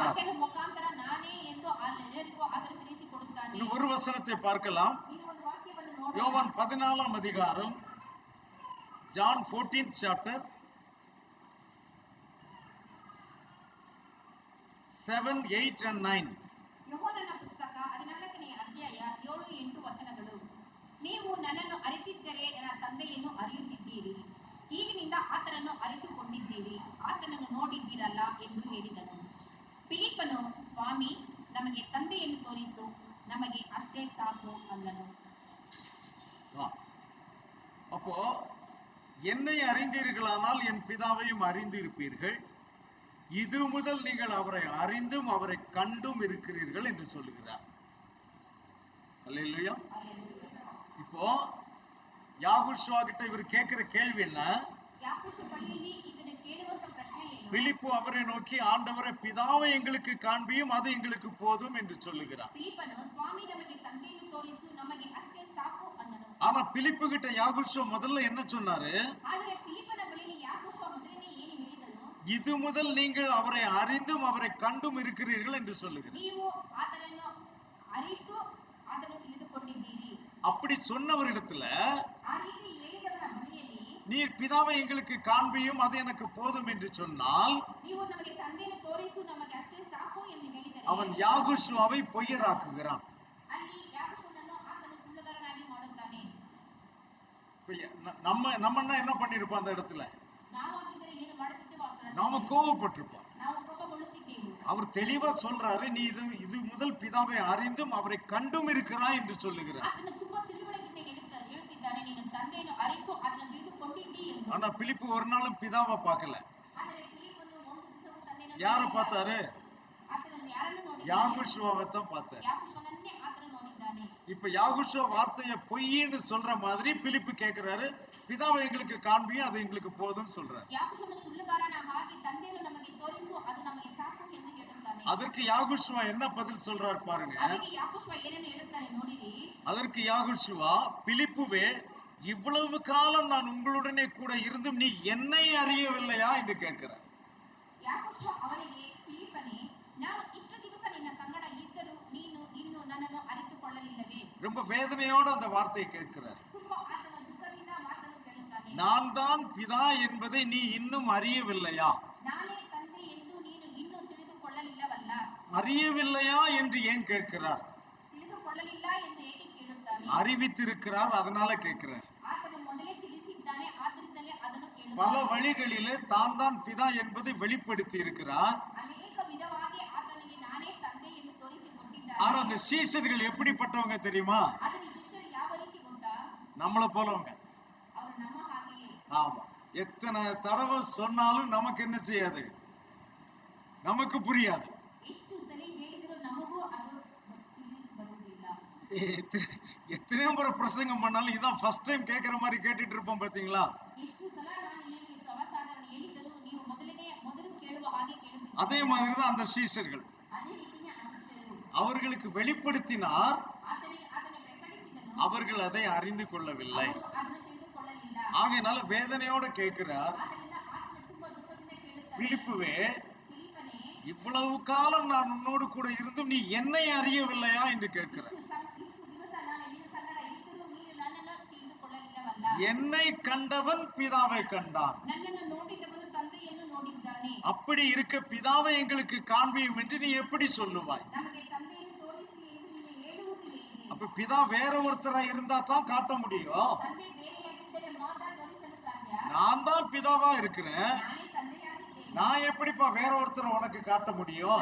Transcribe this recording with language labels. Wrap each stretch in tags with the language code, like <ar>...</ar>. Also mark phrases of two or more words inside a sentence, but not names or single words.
<kn>ವಾಕ್ಯದ ಮುಖಾಂತರ ನಾನೇ ಎಂದು ಎಲ್ಲರಿಗೂ ಆತನು ತಿಳಿಸಿಕೊಡುತ್ತಾನೆ.</kn> <ta>இன்னும் ஒரு வசனத்தை பார்க்கலாம்.</ta> <kn>ಇನ್ನು ಒಂದು ವಾಕ್ಯವನ್ನು ನೋಡೋಣ.</kn> <ta>யோவான் 14 அதிகாரம்,</ta> <en>John 14th chapter 7, 8 and 9.</en> <kn>ಯೋಹಾನನ ಪುಸ್ತಕ 14ನೇ ಅಧ್ಯಾಯ 7, 8 ವಚನಗಳು. ನೀವು ನನ್ನನ್ನು ಅರಿತಿದ್ದರೆ ನನ್ನ ತಂದೆಯನ್ನು ಅರಿಯುತ್ತಿದ್ದೀರಿ. ಈಗಿನಿಂದ ಆತನನ್ನು ಅರಿತುಕೊಂಡಿದ್ದೀರಿ, ಆತನನ್ನು ನೋಡಿದ್ದೀರಲ್ಲ ಎಂದು ಹೇಳಿದನು. ಫಿಲಿಪ್ಪನು, ಸ್ವಾಮಿ, ನಮಗೆ ತಂದೆಯನ್ನು ತೋರಿಸು, ನಮಗೆ ಅಷ್ಟೇ ಸಾಕು ಅಂದನು.</kn> <ta>அப்போ என்னை அறிந்தீர்களானால் என் பிதாவையும் அறிந்திருப்பீர்கள். இது முதல் நீங்கள் அவரை அறிந்தும் அவரை கண்டும் இருக்கிறீர்கள் என்று சொல்லுகிறார். அல்லேலூயா. இப்போ யாகுஷுவா கிட்ட இவர் கேட்கிற கேள்வி என்ன?</ta> <kn>ಯಾಕೋಬ ಬಳಿಯಲ್ಲಿ ಇದನ್ನು ಕೇಳುವಂತ ಪ್ರಶ್ನೆ ಏನು?</kn> <ta>பிலிப்பு அவரை நோக்கி, ஆண்டவரே, பிதாவை எங்களுக்கு காண்பியும், அது எங்களுக்கு போதும் என்று சொல்லுகிறார்.</ta> <kn>ಫಿಲಿಪ್ಪನು, ಸ್ವಾಮಿ, ನಮಗೆ ತಂದೆಯನ್ನು ತೋರಿಸು, ನಮಗೆ ಅಷ್ಟೇ ಸಾಕು ಅಂದನು.</kn> <ta>ஆனா பிலிப்பு கிட்ட யாகுஷுவா முதல்ல என்ன சொன்னாரு?</ta> <kn>ಆದರೆ ಫಿಲಿಪ್ಪನ ಬಳಿಯಲ್ಲಿ ಯಾಕೋಬ ಮೊದಲನೇ ಏನು ಹೇಳಿದನು?</kn> <ta>இது முதல் நீங்கள் அவரை அறிந்தும் அவரை கண்டும் இருக்கிறீர்கள் என்று சொல்லுகிறார்.</ta> <kn>ನೀವು ಆತನನ್ನು ಅರಿತು ಆತನನ್ನು ತಿಳಿದುಕೊಂಡಿದ್ದೀರಿ.</kn> <ta>அப்படி சொன்னவரிடத்துல,</ta> <kn>ಆ ರೀತಿ ಹೇಳಿದವರ ಬಳಿಯಲ್ಲಿ</kn> <ta>நீர் பிதாவை எங்களுக்கு காண்பியும், அது எனக்கு போதும் என்று சொன்னால்,</ta> <kn>ನೀವು ನಮಗೆ ತಂದೆಯನ್ನು ತೋರಿಸು, ನಮಗೆ ಅಷ್ಟೇ ಸಾಕು ಎಂದು ಹೇಳಿದರೆ</kn> <ta>அவன் யாகுஷுவாவை பொய்யராக்குகிறான்.</ta> <kn>ಅಲ್ಲಿ ಯಾಕೋಬನನ್ನು ಆತನು ಸುಳ್ಳುಗಾರನಾಗಿ ಮಾಡುತ್ತಾನೆ.</kn> <ta>நம்ம என்ன பண்ணிருப்போம் அந்த இடத்துல?</ta> <kn>ನಾವು ಆಗಿದ್ದರೆ ಏನು ಮಾಡುತ್ತಿದ್ದೆವು? ಆ ಸ್ಥಳದಲ್ಲಿ</kn> <ta>நாம கோவப்பட்டிருப்போம்.</ta> <kn>ನಾವು ಕೋಪಗೊಳ್ಳುತ್ತಿದ್ದೆವು.</kn> <ta>அவர் தெளிவா சொல்றாரு, நீ இது முதல் பிதாவை அறிந்தும் அவரை கண்டும் இருக்கிறாய் என்று சொல்லுகிறார்.</ta> <kn>ಆತನು ತುಂಬಾ ತಿಳುವಳಿಕೆಯಿಂದ ಹೇಳುತ್ತಿದ್ದಾನೆ, ನೀನು ತಂದೆಯನ್ನು ಅರಿತು ಅದನ್ನು ತಿಳಿದುಕೊಂಡಿದ್ದಿ ಎಂದು.</kn> <ta>ஆனா பிலிப்பு ஒரு நாளும் பிதாவை பார்க்கல.</ta> <kn>ಆದರೆ ಫಿಲಿಪ್ಪನು ಒಂದು ದಿವಸವೂ ತಂದೆಯನ್ನು</kn> <ta>யார</ta> <kn>ನೋಡಿಲ್ಲ.</kn> <ta>பார்த்தாரு?</ta> <kn>ಆತನನ್ನು ಯಾರನ್ನು ನೋಡಿದ್ದಾನೆ?</kn> <ta>யாகுஷுவாவை தான் பார்த்தாரு.</ta> <kn>ಯಾಕೋಬನನ್ನೇ ಆತನು ನೋಡಿದ್ದಾನೆ.</kn> <ta>இப்ப யாகுஷுவா வார்த்தையை பொய்ன்னு சொல்ற மாதிரி பிலிப்பு கேட்கிறாரு, பிதாவை எங்களுக்கு காண்பியும், அது எங்களுக்கு போதும்னு சொல்றாரு.</ta> <kn>ಯಾಕೋಬನು ಸುಳ್ಳುಗಾರನ ಹಾಗೆ ತಂದೆಯನ್ನು ನಮಗೆ ತೋರಿಸು, ಅದು ನಮಗೆ ಸಾಕು ಎಂದು ಹೇಳುತ್ತಾನೆ.</kn> <ta>அதற்கு யாகுஷுவா என்ன பதில் சொல்றாரு பாருங்க.</ta> <kn>ಅದಕ್ಕೆ ಯಾಕೋಬ ಏನನ್ನು ಹೇಳುತ್ತಾನೆ ನೋಡಿರಿ.</kn> <ta>அதற்கு யாகுஷுவா, பிலிப்புவே, இவ்வளவு காலம் நான் உங்களுடனே கூட இருந்தும் நீ என்னை அறியவில்லையா என்று கேட்கிறார்.</ta> <kn>ಯಾಕೋಬ ಅವನಿಗೆ, ಫಿಲಿಪ್ಪನೇ, ನಾನು ಇಷ್ಟು ದಿವಸ ನಿನ್ನ ಸಂಗಡ ಇದ್ದರೂ ನೀನು ಇನ್ನೂ ನನ್ನನ್ನು ಅರಿತುಕೊಳ್ಳಲಿಲ್ಲವೇ?</kn> <ta>ரொம்ப வேதனையோட அந்த வார்த்தையை கேட்கிறார்.</ta> <kn>ತುಂಬಾ ಆತನ ದುಃಖದಿಂದ ಮಾತನ್ನು ಕೇಳುತ್ತಾನೆ.</kn> <ta>நான் தான் பிதா என்பதை நீ இன்னும் அறியவில்லையா?</ta> <kn>ನಾನೇ ತಂದೆ ಎಂದು ನೀನು ಇನ್ನೂ ತಿಳಿದುಕೊಳ್ಳಲಿಲ್ಲವಲ್ಲ?</kn> <ta>அறியவில்லையா என்று ஏன் கேட்கிறார்?</ta> <kn>ತಿಳಿದುಕೊಳ್ಳಲಿಲ್ಲ ಎಂದು ಏಕೆ ಕೇಳುತ್ತಾನೆ?</kn> <ta>அறிவித்திருக்கிறார், அதனால கேட்கிறார்.</ta> <kn>ಆತನು ಮೊದಲೇ ತಿಳಿಸಿದ್ದಾನೆ, ಆದ್ದರಿಂದಲೇ ಅದನ್ನು</kn> <ta>பல</ta> <kn>ಕೇಳುತ್ತಾನೆ.</kn> <ta>வழிகளிலே தான் பிதா என்பதை வெளிப்படுத்தி இருக்கிறார்.</ta> <kn>ಅನೇಕ ವಿಧವಾಗಿ ಆತನಿಗೆ ನಾನೇ ತಂದೆ ಎಂದು ತೋರಿಸಿಕೊಟ್ಟಿದ್ದಾನೆ.</kn> <ta>ஆனா அந்த சீஷர்கள் எப்படிப்பட்டவங்க தெரியுமா?</ta> <kn>ಆದರೆ ಶಿಷ್ಯರು ಯಾವ ರೀತಿ ಗೊತ್ತಾ?</kn> <ta>நம்மளை போலவங்க.</ta> <kn>ಅವರು ನಮ್ಮ ಹಾಗೆಯೇ.</kn> <ta>ஆமா, எத்தனை தடவை சொன்னாலும் நமக்கு என்ன செய்யாது, நமக்கு புரியாது.</ta> <kn>ಎಷ್ಟು ಸರಿ ಹೇಳಿದರೂ ನಮಗೂ ಅದು ತಿಳಿದು ಬರುವುದಿಲ್ಲ.</kn> <ta>எத்தனையோ முறை பிரசங்கம் பண்ணாலும் இதான்</ta> <en>first time</en> <ta>கேட்கிற மாதிரி கேட்டுட்டு இருப்போம் பாத்தீங்களா?</ta> <kn>ಎಷ್ಟು ಸಲ ನಾನು ನಿಮಗೆ ಸವಸಾಧಾರಣ ಹೇಳಿದರೂ ನೀವು ಮೊದಲು ಕೇಳುವ ಹಾಗೆ ಕೇಳುತ್ತೀರಿ.</kn> <ta>அதே மாதிரி தான் அந்த சீஷர்கள்.</ta> <kn>ಅದೇ ರೀತಿಯ ಶಿಷ್ಯರು</kn> <ta>அவர்களுக்கு வெளிப்படுத்தினார்,</ta> <kn>ಅದನ್ನು ಪ್ರಕಟಿಸಿದನು,</kn> <ta>அவர்கள் அதை அறிந்து கொள்ளவில்லை.</ta> <kn>ಅವರು ಅದನ್ನು ತಿಳಿದುಕೊಳ್ಳಲಿಲ್ಲ.</kn> <ta>ஆகையினால வேதனையோட கேட்கிறார்,</ta> <kn>ಆದ್ದರಿಂದ ಆತನು ತುಂಬಾ ದುಃಖದಿಂದ ಕೇಳುತ್ತಾನೆ,</kn> <ta>பிலிப்புவே,</ta> <kn>ಫಿಲಿಪ್ಪನೇ,</kn> <ta>இவ்வளவு காலம் நான் உன்னோடு கூட இருந்தும் நீ என்னை அறியவில்லையா என்று கேட்கிறார்.</ta> <kn>ಇಷ್ಟು ದಿವಸ ನಾನು ನಿನ್ನ ಸಂಗಡ ಇದ್ದರೂ ನೀನು ನನ್ನನ್ನು ತಿಳಿದುಕೊಳ್ಳಲಿಲ್ಲವಲ್ಲ.</kn> <ta>என்னை கண்டவன் பிதாவை கண்டான்,</ta> <kn>ನನ್ನನ್ನು ನೋಡಿದವನು ತಂದೆಯನ್ನು ನೋಡಿದ್ದಾನೆ.</kn> <ta>அப்படி இருக்க பிதாவை எங்களுக்கு காண்பியும் என்று நீ எப்படி சொல்லுவாய்?</ta> <kn>ನಮಗೆ ತಂದೆಯನ್ನು ತೋರಿಸಿ ಎಂದು ನೀನು ಹೇಳುವುದು ಹೇಗೆ?</kn> <ta>அப்ப பிதா வேற ஒருத்தரா இருந்தா தான் காட்ட முடியும்.</ta> <kn>ತಂದೆ ಬೇರೆಯಾಗಿದ್ದರೆ ಮಾತ್ರ ತೋರಿಸಲು ಸಾಧ್ಯ.</kn> <ta>நான் தான் பிதாவா இருக்கிறேன்,</ta> <kn>ನಾನೇ ತಂದೆಯಾಗಿದ್ದೇನೆ.</kn> <ta>நான் எப்படிப்பா வேற ஒருத்தரை உனக்கு காட்ட முடியும்?</ta>